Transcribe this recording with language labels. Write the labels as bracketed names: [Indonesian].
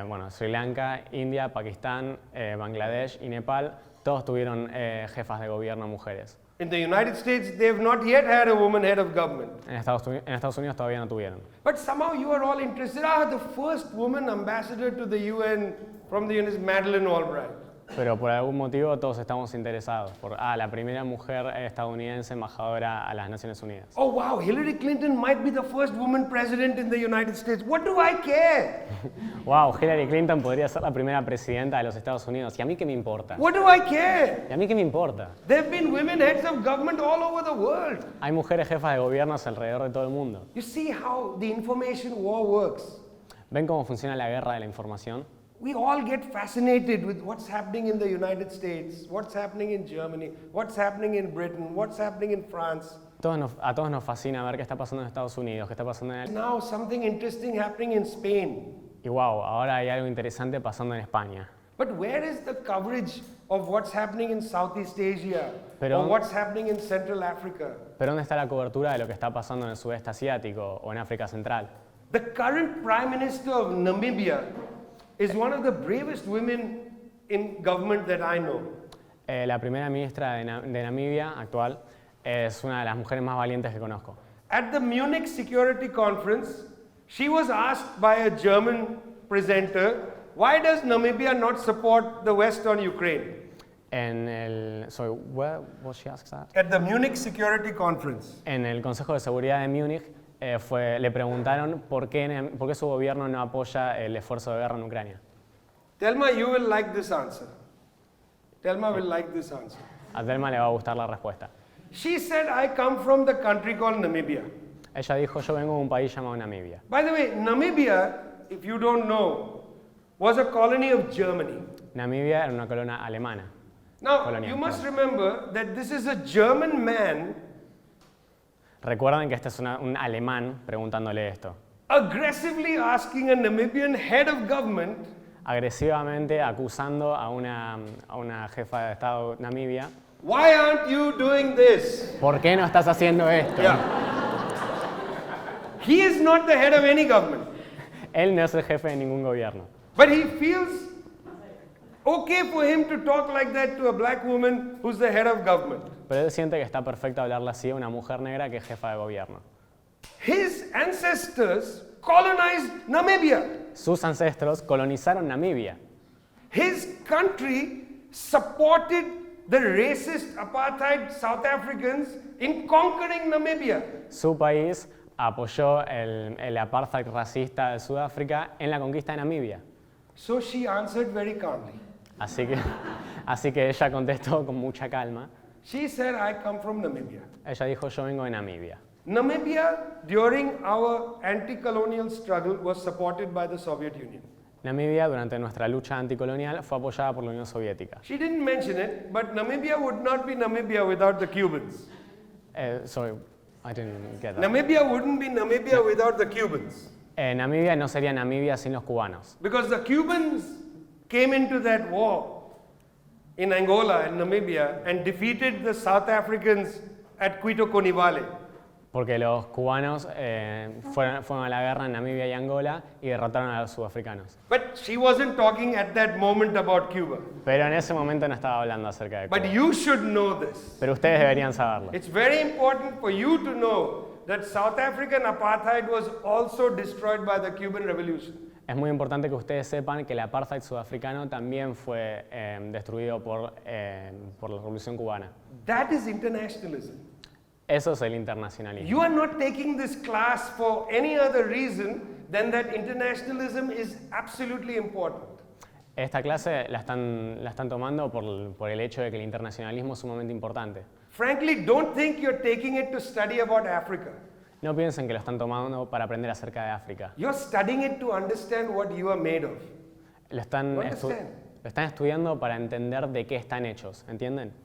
[Spanish] Sri Lanka, India, Pakistán, Bangladesh y Nepal, todos tuvieron jefas de gobierno mujeres. [English] In the United States, they have not yet had a woman head of government. [Spanish] En Estados Unidos todavía no tuvieron. [English] But somehow you are all interested. The first woman ambassador to the UN from the UN is Madeleine Albright. [Spanish] Pero por algún motivo todos estamos interesados por la primera mujer estadounidense embajadora a las Naciones Unidas. [English] Oh wow, Hillary Clinton might be the first woman president in the United States. What do I care? [Spanish] Wow, Hillary Clinton podría ser la primera presidenta de los Estados Unidos. ¿Y a mí qué me importa? [English] What do I care? [Spanish] ¿Y a mí qué me importa? [English] There have been women heads of government all over the world. [Spanish] Hay mujeres jefas de gobiernos alrededor de todo el mundo. [English] You see how the information war works. [Spanish] ¿Ven cómo funciona la guerra de la información? [English] We all get fascinated with what's happening in the United States, what's happening in Germany, what's happening in Britain, what's happening in France. [Spanish] A todos nos fascina ver qué está pasando en Estados Unidos, qué está pasando en [English] Now something interesting happening in Spain. [Spanish] Y wow, ahora hay algo interesante pasando en España. [English] But where is the coverage of what's happening in Southeast Asia [Spanish] Pero, [English] or what's happening in Central Africa? [Spanish] ¿Pero dónde está la cobertura de lo que está pasando en el sudeste asiático o en África Central? [English] The current Prime Minister of Namibia is one of the bravest women in government that I know. [Spanish] La primera ministra de Namibia actual es una de las mujeres más valientes que conozco. [English] At the Munich Security Conference, she was asked by a German presenter, why does Namibia not support the West on Ukraine? Sorry, where was she asked that? At the Munich Security Conference. [Spanish] En el Consejo de Seguridad de Múnich le preguntaron por qué su gobierno no apoya el esfuerzo de guerra en Ucrania. [English] Thelma, you will like this answer. Thelma will like this answer. [Spanish] A Thelma le va a gustar la respuesta. [English] She said, I come from the country called Namibia. [Spanish] Ella dijo, yo vengo de un país llamado Namibia. [English] By the way, Namibia, if you don't know, was a colony of Germany. [Spanish] Namibia era una colonia alemana. [English] Now, you must remember that this is a German man. [Spanish] Recuerden que este es un alemán preguntándole esto. [English] Aggressively asking a Namibian head of government. [Spanish] Agresivamente acusando a una jefa de Estado Namibia. [English] Why aren't you doing this? [Spanish] ¿Por qué no estás haciendo esto? [English] Yeah. He is not the head of any government. [Spanish] Él no es el jefe de ningún gobierno. [English] But he feels okay for him to talk like that to a black woman who's the head of government. [Spanish] Pero él siente que está perfecto hablarle así a una mujer negra que es jefa de gobierno. [English] His ancestors colonized Namibia. [Spanish] Sus ancestros colonizaron Namibia. [English] His country supported the racist apartheid South Africans in conquering Namibia. [Spanish] Su país apoyó el apartheid racista de Sudáfrica en la conquista de Namibia. [English] So she answered very calmly. [Spanish] Así que ella contestó con mucha calma. [English] She said, I come from Namibia. [Spanish] Ella dijo, yo vengo de Namibia. [English] Namibia, during our anti-colonial struggle, was supported by the Soviet Union. [Spanish] Namibia, durante nuestra lucha anticolonial, fue apoyada por la Unión Soviética. [English] She didn't mention it, but Namibia would not be Namibia without the Cubans. Sorry, I didn't get that. Namibia wouldn't be Namibia without the Cubans. [Spanish] Namibia no sería Namibia sin los cubanos. [English] Because the Cubans came into that war in Angola and Namibia and defeated the South Africans at Quito Conivale. [Spanish] Porque los cubanos fueron a la guerra en Namibia y Angola y derrotaron a los sudafricanos. [English] But she wasn't talking at that moment about Cuba. [Spanish] Pero en ese momento no estaba hablando acerca de Cuba. [English] But you should know this. [Spanish] Pero ustedes deberían saberlo. [English] It's very important for you to know that South African apartheid was also destroyed by the Cuban Revolution. [Spanish] Es muy importante que ustedes sepan que el apartheid sudafricano también fue destruido por la Revolución Cubana. [English] That is internationalism. [Spanish] Eso es el internacionalismo. [English] You are not taking this class for any other reason then that internationalism is absolutely important. [Spanish] Esta clase la están tomando por el hecho de que el internacionalismo es sumamente importante. [English] Frankly, don't think you're taking it to study about Africa. [Spanish] No piensen que lo están tomando para aprender acerca de África. [English] You're studying it to understand what you are made of. [Spanish] Lo están estudiando para entender de qué están hechos, ¿entienden?